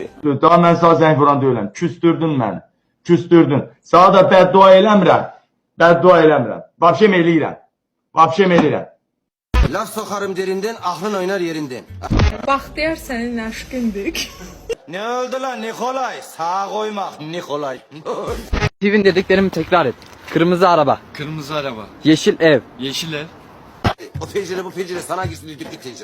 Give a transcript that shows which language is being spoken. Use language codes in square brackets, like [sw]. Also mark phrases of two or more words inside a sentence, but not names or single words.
[az] Daha mən sağ zəng vuran deyiləm. Küstürdün məni. Küstürdün. Sağa da bəddua eləmirəm. Bəddua eləmirəm. Vapşem eləyirəm. Vapşem eləyirəm. [tr] Laf sokarım derinden, aklın oynar yerinden. Bahtiyar senin aşkındık. Ne oldu lan Nikolay? Sağa koymak Nikolay. Steven dediklerimi tekrar et. Kırmızı araba, Kırmızı araba, yeşil ev, yeşil ev, O pencere bu pencere sana gitsin düdüklü tencere.